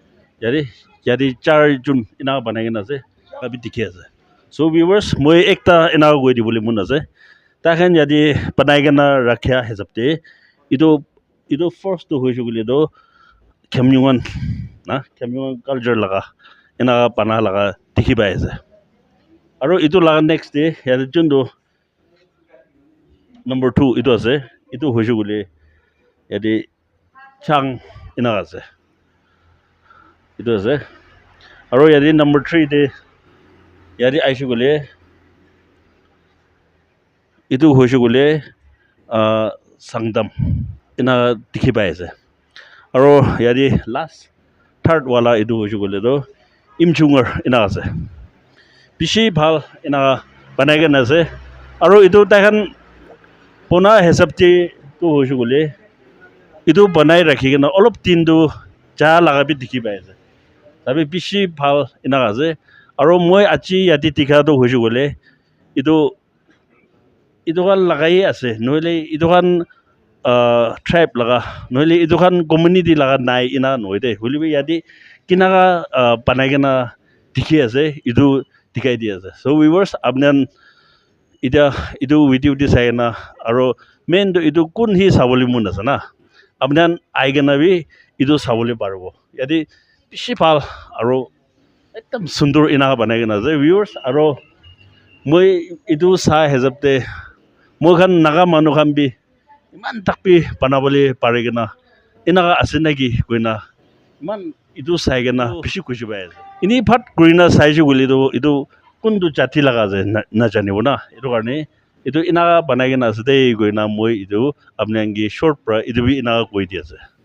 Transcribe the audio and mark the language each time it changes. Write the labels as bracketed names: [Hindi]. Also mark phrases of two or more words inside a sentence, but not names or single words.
[Naga Pidgin] yadi 4 jun ina banayen ase abi dikhe ase [English] so viewers [Naga Pidgin] moi ekta ina goi dibole mun ase tagan yadi banai gana rakhya hizabte ido first to hoishe gule do khamyuan na khamyuan culture laga ina bana laga dikhi pai ase aro itu laga [English] next day [Naga Pidgin] yadi jun do number 2 itu ase itu hoishe gule yadi chang ina ase itu ase aro yadi number 3 de yadi aishe gule itu hoishe gule sangdam ina dikhi pai ase aro yadi [English] last third [Naga Pidgin] wala itu hoishe gule do imchungar ina ase bishi bhal ina banai gana ase aro itu tahan pona hesabti to hoishe gule itu banai rakhi gana olop tin do ja laga bi dikhi pai ase tabi bishi bhal ina ase aro moi achi yati tikha to hoishe gule itu kan lagai ase noile itu kan tribe laga noile itu kan community laga nai ina noide hulibi yati kinaga banai gana dikhi ase itu dikai di ase [English] so viewers [Naga Pidgin] apnan ida itu video di sai na aro main do itu kun hi saboli mun ase na apnan aigena bi itu saboli parbo yati bishi bhal aro ekdam sundur ina banai gana ase viewers aro moi itu sa hezabte moi khan naga manu khan bi iman takpi banabole pare gana inaga ase naki koina iman itu sai gana bishi kushi pai ase ini phat kurina saiju guli do itu kundu jati laga ase na janibo na itu karne itu inaga banai gana ase dei koina moi itu apnangi short pra itu bi inaga koi di ase